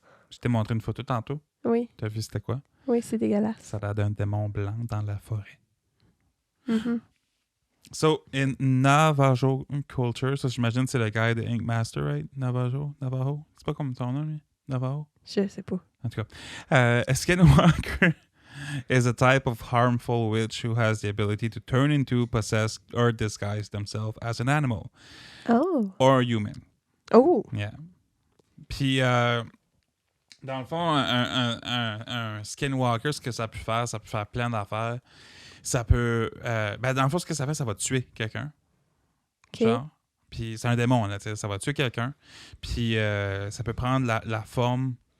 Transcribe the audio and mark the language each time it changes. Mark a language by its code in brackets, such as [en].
[fr] Je t'ai montré une photo tantôt. Oui. T'as vu c'était quoi? Oui, c'est dégueulasse. Ça a l'air d'un démon blanc dans la forêt. Mm-hmm. [en] So, in Navajo culture, [fr] ça j'imagine c'est le gars de Ink Master, [en] right? [fr] Navajo? C'est pas comme ton nom, lui? Navajo? Je sais pas. En tout cas, [en] a skinwalker is a type of harmful witch who has the ability to turn into, possess, or disguise themselves as an animal. Oh. Or human. Oh. Yeah. [fr] Puis, dans le fond, un skinwalker, ce que ça peut faire plein d'affaires. Ça peut... dans le fond, ce que ça fait, ça va tuer quelqu'un. OK. Genre. Puis c'est un démon, là, ça va tuer quelqu'un. Puis ça peut prendre la forme